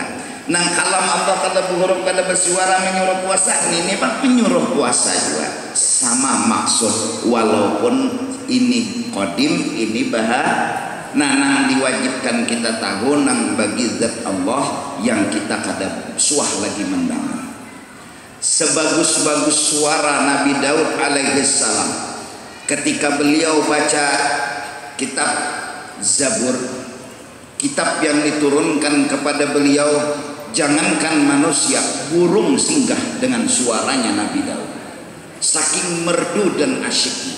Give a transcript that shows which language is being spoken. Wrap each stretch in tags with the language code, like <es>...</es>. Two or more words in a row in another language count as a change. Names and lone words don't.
<bjn>Nang kalam Allah kada berhuruf kada bersuara menyuruh puasa, ini pun menyuruh puasa juga. Sama maksud, walaupun ini qadim, ini bahasa. Nah, nang diwajibkan kita tahu nang bagi zat Allah yang kita kada suah lagi mendengar.</bjn> <id>Sebagus-bagus suara Nabi Daud alaihissalam ketika beliau baca kitab Zabur, kitab yang diturunkan kepada beliau, jangankan manusia, burung singgah dengan suaranya Nabi Daud, saking merdu dan asyiknya.</id>